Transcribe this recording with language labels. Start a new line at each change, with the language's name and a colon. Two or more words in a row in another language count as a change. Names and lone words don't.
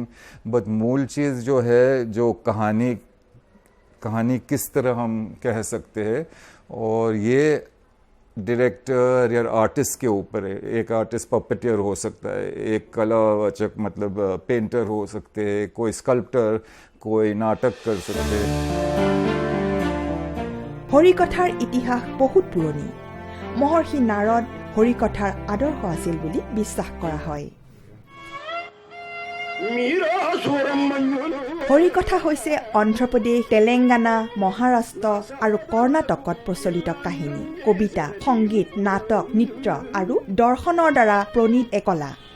Hindi: बट मूल चीज़ जो है, जो कहानी किस तरह हम कह सकते हैं, और ये डायरेक्टर या आर्टिस्ट के ऊपर है. एक आर्टिस्ट पपेटियर हो सकता है, एक कलावाचक मतलब पेंटर हो सकते हैं, कोई स्कल्प्टर, कोई नाटक कर सकते हैं.
Assamese: হৰিকথাৰ ইতিহাস বহুত পুৰণি। মহৰ্ষি নাৰদ হৰিকথাৰ আদৰ্শ আছিল বুলি বিশ্বাস কৰা হয়। হৰিকথা হৈছে অন্ধ্ৰপ্ৰদেশ, তেলেংগানা, মহাৰাষ্ট্ৰ আৰু কৰ্ণাটকত প্ৰচলিত কাহিনী, কবিতা, সংগীত, নাটক, নৃত্য আৰু দৰ্শনৰ দ্বাৰা প্ৰণীত এক কলা।